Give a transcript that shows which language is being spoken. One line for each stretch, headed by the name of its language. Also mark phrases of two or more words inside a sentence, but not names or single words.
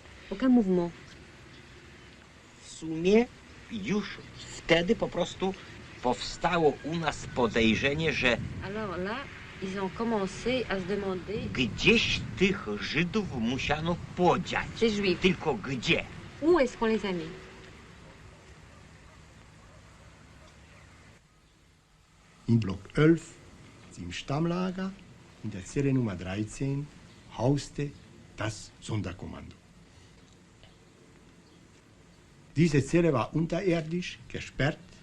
French: Aucun mouvement.
Polish: W sumie już wtedy po prostu powstało u nas podejrzenie, że
French: Alors là, ils ont commencé à se demander...
Polish: gdzieś tych Żydów musiano podziać.
French: Ces Juifs.
Polish: Tylko gdzie?
French: Où est-ce qu'on les a mis?
German: In Block 11, im Stammlager, in der Zelle Nummer 13, hauste das Sonderkommando. Diese Zelle war unterirdisch, gesperrt.